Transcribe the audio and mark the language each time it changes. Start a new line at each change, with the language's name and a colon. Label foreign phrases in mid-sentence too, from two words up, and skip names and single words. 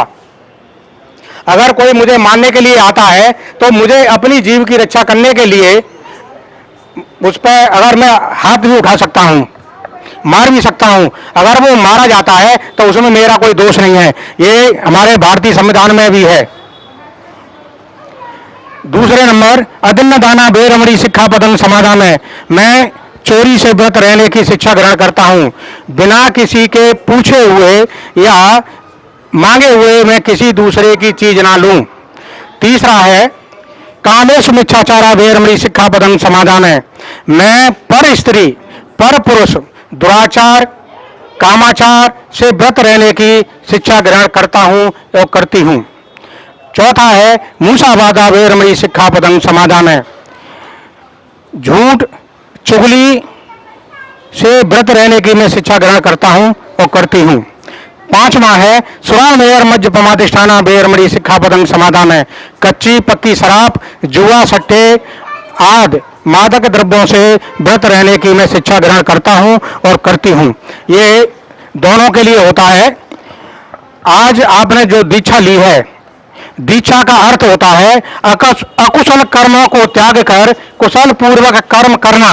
Hindi: अगर कोई मुझे मारने के लिए आता है तो मुझे अपनी जीव की रक्षा करने के लिए उस पर अगर मैं हाथ भी उठा सकता हूं, मार भी सकता हूं। अगर वो मारा जाता है तो उसमें मेरा कोई दोष नहीं है। ये हमारे भारतीय संविधान में भी है। दूसरे नंबर
Pali: अदिन्न दाना बेरमणि सिक्खापदं समादामि,
Hindi: मैं चोरी से व्रत रहने की शिक्षा ग्रहण करता हूं। बिना किसी के पूछे हुए या मांगे हुए मैं किसी दूसरे की चीज ना लूं। तीसरा है
Pali: कामेषु मिच्छाचारा वेरमणि सिक्खापदं समादामि,
Hindi: मैं पर स्त्री पर पुरुष दुराचार कामाचार से व्रत रहने की शिक्षा ग्रहण करता हूं और करती हूं। चौथा है
Pali: मूसावादा वेरमणि सिक्खापदं समादामि,
Hindi: झूठ चुगली से व्रत रहने की मैं शिक्षा ग्रहण करता हूं और करती हूं। पांचवा है
Pali: सुरामेर मज्जपमाधिष्ठाना वेरमणि सिक्खापदं समादामि,
Hindi: कच्ची पक्की शराब जुआ सट्टे आदि मादक द्रव्यों से व्रत रहने की मैं शिक्षा ग्रहण करता हूं और करती हूं। ये दोनों के लिए होता है। आज आपने जो दीक्षा ली है, दीक्षा का अर्थ होता है अकुशल कर्मों को त्याग कर कुशल पूर्वक कर्म करना।